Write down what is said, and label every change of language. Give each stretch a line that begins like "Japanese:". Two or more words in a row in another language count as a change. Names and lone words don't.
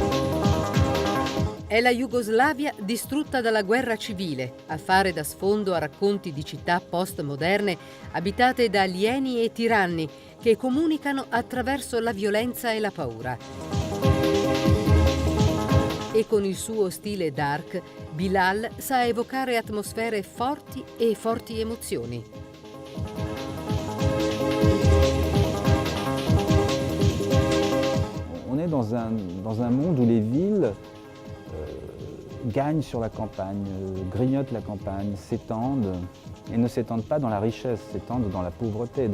Italian: È la Jugoslavia distrutta dalla guerra civile, a fare da sfondo a racconti di città postmoderne abitate da alieni e tiranni che comunicano attraverso la violenza e la paura. E con il suo stile dark, Bilal sa evocare atmosfere forti e forti emozioni.
French: On est dans un monde où les villes gagnent sur la campagne, grignotent la campagne, s'étendent et ne s'étendent pas dans la richesse, s'étendent dans la pauvreté.